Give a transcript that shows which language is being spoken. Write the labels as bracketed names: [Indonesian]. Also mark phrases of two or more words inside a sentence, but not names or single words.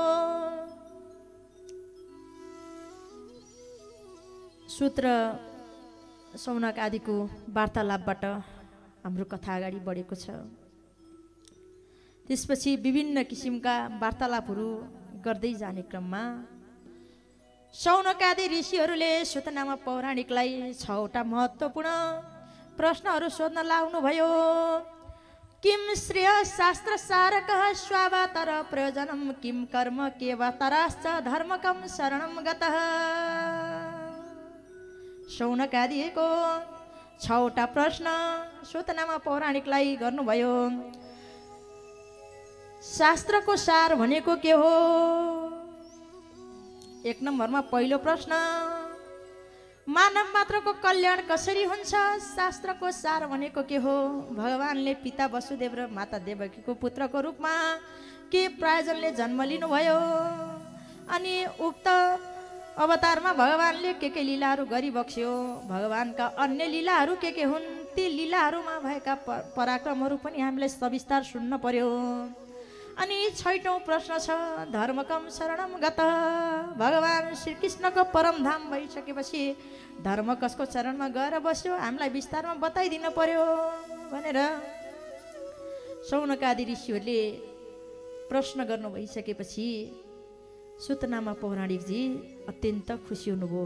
[Nepali] सूत्र शौनक आदिको वार्तालापबाट हाम्रो कथा अगाडि बढेको छ। त्यसपछि विभिन्न किसिमका वार्तालापहरू गर्दै जाने क्रममा शौनकादि ऋषिहरूले सुतनामा पौराणिकलाई 6वटा महत्त्वपूर्ण प्रश्नहरू सोध्न लाग्नुभयो। [Sanskrit] किम श्रेय शास्त्र सारकः स्वावतर प्रयोजनम किम कर्म केवतराश्च धर्मकम शरणम गतः। [Nepali] शौनकादिको 6वटा प्रश्न सुतनामा पौराणिकलाई गर्नुभयो। शास्त्रको सार भनेको के हो? 1 नम्बरमा पहिलो प्रश्न, मानव मात्रको कल्याण कसरी हुन्छ? शास्त्रको सार भनेको के हो? भगवानले पिता वसुदेव र माता देवकीको पुत्रको रूपमा के प्रयोजनले जन्म लिनुभयो? अनि उक्त अवतारमा भगवानले के लीलाहरू गरिबक्स्यो? भगवानका अन्य लीलाहरू के हुन्? ती लीलाहरूमा भएका पराक्रमहरू पनि हामीलाई सविस्तार सुन्न पर्यो। अनि 6औं प्रश्न छ, [Sanskrit] धर्मकम शरणम गतः। [Nepali] भगवान श्रीकृष्णको परमधाम भइसकेपछि धर्म कसको चरणमा गएर बस्यो हामीलाई विस्तारमा बताइदिन पर्यो भनेर शौनकादि ऋषिहरूले प्रश्न गर्नु भइसकेपछि सुतनामा पौराणिकजी अत्यन्त खुसी हुनुभयो।